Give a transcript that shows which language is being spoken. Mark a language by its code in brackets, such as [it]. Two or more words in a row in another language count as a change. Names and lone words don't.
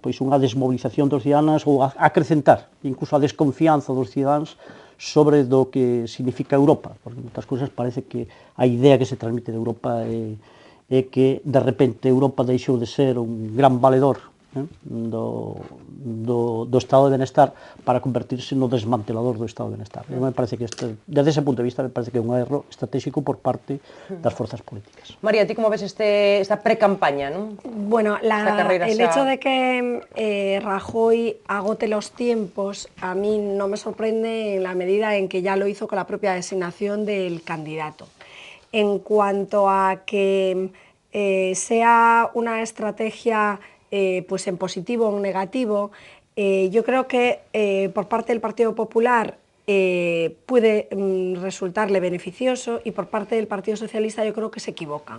[gl] Pois unha desmovilización dos cidadáns ou acrecentar incluso a desconfianza dos cidadáns sobre do que significa Europa, porque en moitas cousas parece que a idea que se transmite de Europa é é que de repente Europa deixou de ser un gran valedor do estado de benestar para convertirse no desmantelador do estado de benestar. [es] Me parece que desde ese punto de vista me parece que [gl] é un erro estratégico por parte das forzas políticas. [es] María, ¿ti cómo ves esta pre-campaña, ¿no? Bueno, el hecho de que Rajoy agote los tiempos a mí no me sorprende en la medida en que ya lo hizo con la propia designación del candidato. En cuanto a que sea una estrategia pues en positivo o en negativo, yo creo que por parte del Partido Popular puede resultarle beneficioso y por parte del Partido Socialista yo creo que se equivocan.